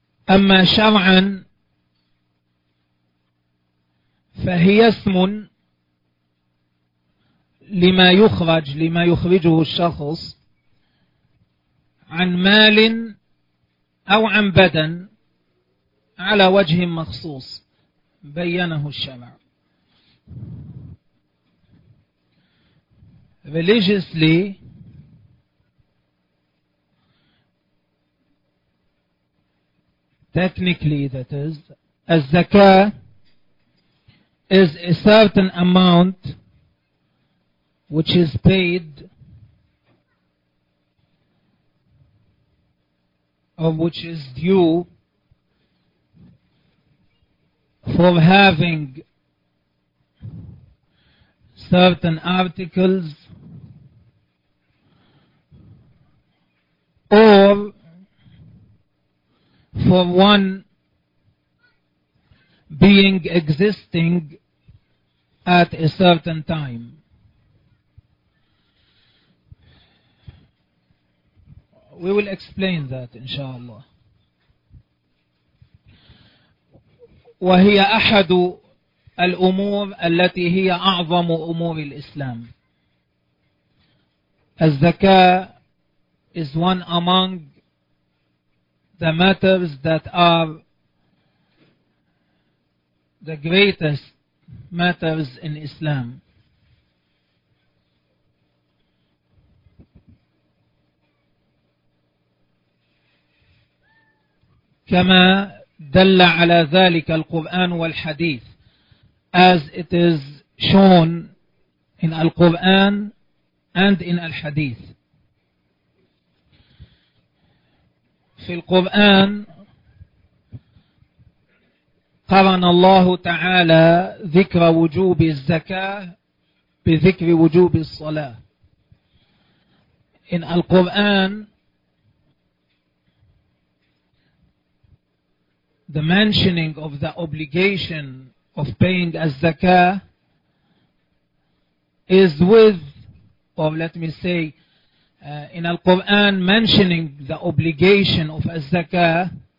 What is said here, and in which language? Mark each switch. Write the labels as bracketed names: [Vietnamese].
[Arabic] أما شرعا فهي اسم لما يخرج، لما يخرجه الشخص عن مال أو عن بدن على وجه مخصوص بينه الشرع. [English] Religiously, technically that is, الزكاة is a certain amount which is paid or which is due for having certain articles or for one being existing at a certain time. We will explain that [Arabic] إن شاء الله. وهي أحد الأمور التي هي أعظم أمور الإسلام. [English] الزكاة is one among the matters that are the greatest matters in Islam. [Arabic] كما دل على ذلك القرآن والحديث, [English] as it is shown in Al-Quran and in Al-Hadith. [Arabic] في القرآن قرن الله تعالى ذكر وجوب الزكاة بذكر وجوب الصلاة. [English] In Al-Quran, the mentioning of the obligation of paying az-zakah is with, or let me say, in Al-Quran, mentioning the obligation of az-zakah,